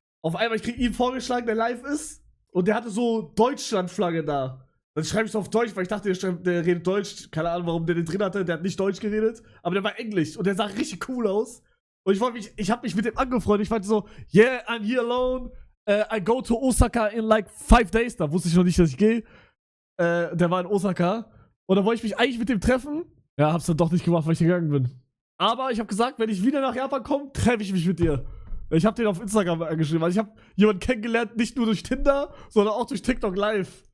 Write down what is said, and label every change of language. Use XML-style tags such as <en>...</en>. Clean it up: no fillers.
<de>Auf einmal, ich krieg ihn vorgeschlagen, der live ist. Und der hatte so Deutschland-Flagge da. Dann schreibe ich es auf Deutsch, weil ich dachte, der redet Deutsch. Keine Ahnung, warum der den drin hatte. Der hat nicht Deutsch geredet. Aber der war Englisch. Und der sah richtig cool aus. Und ich habe mich mit dem angefreundet. Ich meinte so,</de> <en>yeah, I'm here alone. I go to Osaka in like 5 days.</en> <de>Da wusste ich noch nicht, dass ich gehe. Der war in Osaka. Und da wollte ich mich eigentlich mit dem treffen. Ja, hab's dann doch nicht gemacht, weil ich gegangen bin. Aber ich habe gesagt, wenn ich wieder nach Japan komme, treffe ich mich mit dir. Ich habe den auf Instagram angeschrieben. Also ich habe jemanden kennengelernt, nicht nur durch Tinder, sondern auch durch TikTok live.</de>